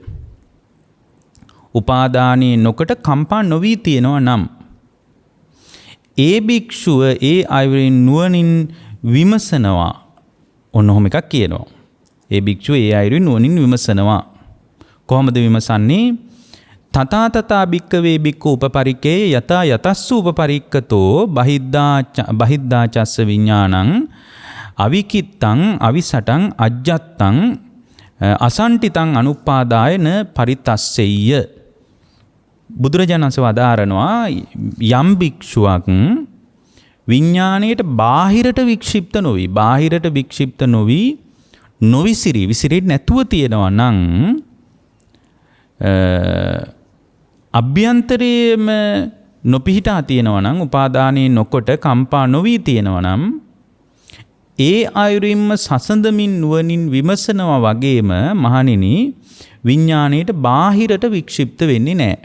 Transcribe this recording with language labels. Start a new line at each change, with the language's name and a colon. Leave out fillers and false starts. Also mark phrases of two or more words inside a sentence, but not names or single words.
Sinhala: උපාදානයේ නොකට කම්පා නොවි තියෙනවා නම් ඒ භික්ෂුව ඒ අයුරින් නුවණින් විමසනවා. ඔන්න ඔහොම එකක් කියනවා. ඒ භික්ෂුව ඒ අයුරින් නුවණින් විමසනවා. කොහොමද විමසන්නේ?
Pali: තථා භික්කවේ භික්ඛු උපපරික්ඛේ යතා යතස්සු උපපරික්ඛතෝ බහිද්ධා චස්ස විඥානං අවිකිත්තං අවිසටං අජ්ජත්තං අසන්ටිතං අනුපාදාය න පරිතස්සෙය්‍ය.
Sinhala: බුදුරජාණන් වහන්සේ වදාරනවා යම් භික්ෂුවක් විඥාණයට බාහිරට වික්ෂිප්ත නොවි විසිරී නැතුව තියෙනවා නම් අභ්‍යන්තරයේම නොපිහිටා තියෙනවා නම් උපාදානයේ නොකොට කම්පා නොවි තියෙනවා නම් ඒ අයුරින්ම සසඳමින් නුවණින් විමසනවා වගේම මහණෙනි විඥාණයට බාහිරට වික්ෂිප්ත වෙන්නේ නැහැ.